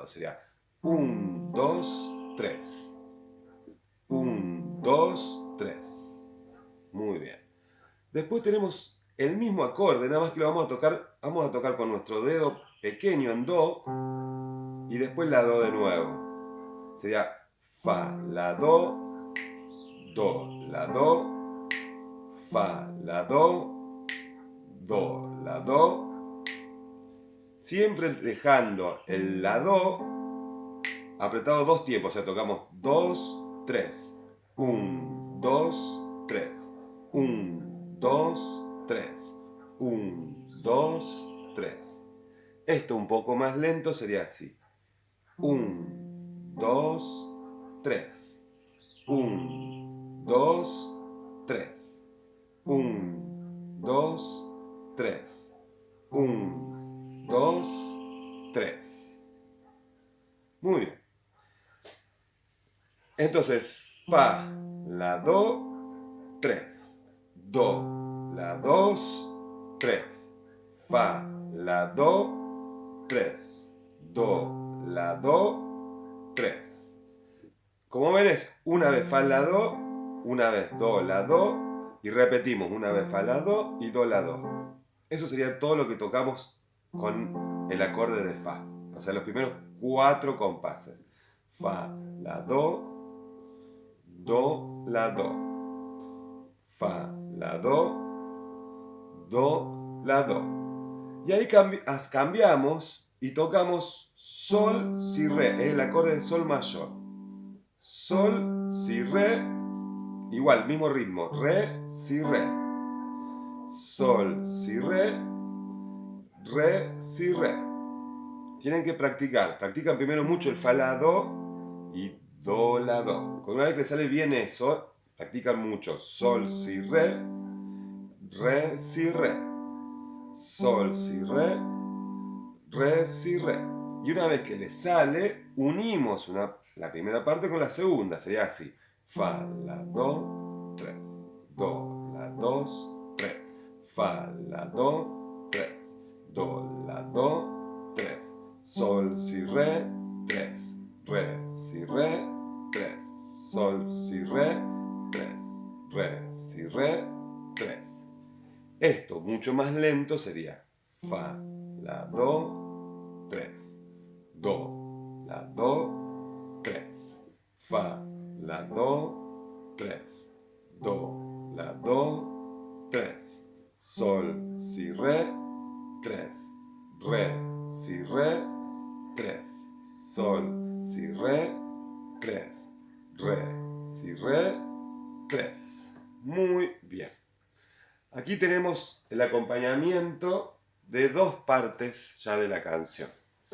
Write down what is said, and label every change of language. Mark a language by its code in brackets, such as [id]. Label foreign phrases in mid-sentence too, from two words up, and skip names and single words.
[es] Sería 1, 2, 3. 1, 2, 3. Muy bien. Después tenemos el mismo acorde, nada más que lo vamos a tocar con nuestro dedo pequeño en do y después la do de nuevo. Sería fa, la do, la do, fa, la do, la do. Siempre dejando el la do apretado 2 tiempos, o sea, tocamos 2, 3. 1, 2, 3. 1, 2, 3. 1, 2, 3. Esto un poco más lento sería así. 1, 2, 3. 1, 2, 3. 1, 2, 3. 1, 2, 3. Muy bien. Entonces, fa, la do, 3. Do, la 2, 3. Fa, la do, 3. Do, la do, 3. Como ven es una vez fa, la do, una vez do, la do, y repetimos una vez fa, la do y do, la do. Eso sería todo lo que tocamos con el acorde de fa. O sea, los primeros 4 compases. Fa, la do, la do. Fa, la do, la do. Y ahí cambiamos y tocamos sol, si, re. Es el acorde de sol mayor. Sol, si, re. Igual, mismo ritmo. Re, si, re. Sol, si, re. re, si, re. Tienen que practicar. Practican primero mucho el fa, la, do y do, la, do. Con una vez que les sale bien eso, practican mucho sol, si, re, si, re. Sol, si, re, si, re. Y una vez que les sale, unimos la primera parte con la segunda. Sería así. Fa, la, do, tres. Do, la, dos, tres. Fa, la, do, tres. Do, la, do, tres. Sol, si, re, tres. Re, si, re, tres. Sol, si, re, tres. Re, si, re, tres. Esto, mucho más lento, sería fa, la, do, tres. Do, la, do, tres. Fa, la, do, tres. Do, la, do, tres. Sol, si, re, tres. Re, si, re, tres. Sol, si, re, tres. Re, si, re, tres. Muy bien. Aquí tenemos el acompañamiento de dos partes ya de la canción.